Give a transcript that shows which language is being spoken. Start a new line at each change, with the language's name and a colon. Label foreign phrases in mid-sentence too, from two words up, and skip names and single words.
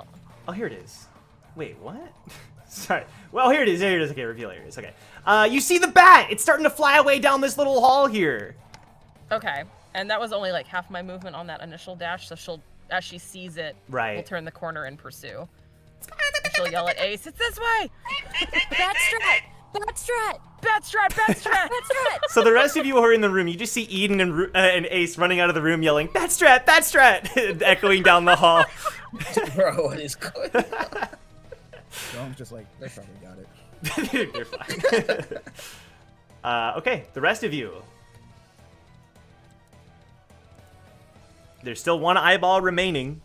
English: Oh, here it is. Wait, what? Sorry. Well, here it is. Here it is. Okay, reveal. Here it is. Okay. You see the bat? It's starting to fly away down this little hall here. okay. And that was only like half my movement on that initial dash, so she'll, as she sees it, Right. will turn the corner and pursue. And she'll yell at Ace, "It's this way! Bat strat! Bat strat! Bat strat! Bat strat! Bat strat! So the rest of you who are in the room, you just see Eden and Ace running out of the room yelling, "Bat strat! Bat strat!" echoing down the hall. Bro, what is going on? John's just like, they probably got it. They're fine. Okay, the rest of you. There's still one eyeball remaining.